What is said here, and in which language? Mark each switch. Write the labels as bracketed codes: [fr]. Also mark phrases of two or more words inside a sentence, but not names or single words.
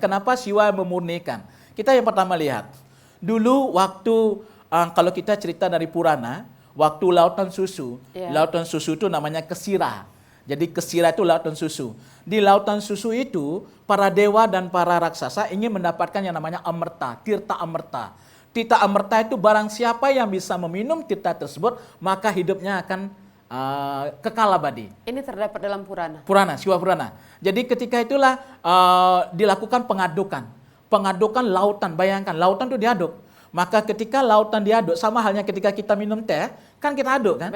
[id] Kenapa Siwa memurnikan? Kita yang pertama lihat. Dulu waktu, kalau kita cerita dari Purana, waktu lautan susu. Lautan susu itu namanya Kesira. Jadi Kesira itu lautan susu. Di lautan susu itu, para dewa dan para raksasa ingin mendapatkan yang namanya amerta, tirta amerta. Tirta amerta itu barang siapa yang bisa meminum tirta tersebut, maka hidupnya akan kekal abadi. Ini terdapat dalam Purana. Purana, Siwa Purana. Jadi ketika itulah dilakukan pengadukan. Pengadukan lautan, bayangkan lautan itu diaduk. Maka ketika lautan diaduk, sama halnya ketika kita minum teh, kan kita aduk kan?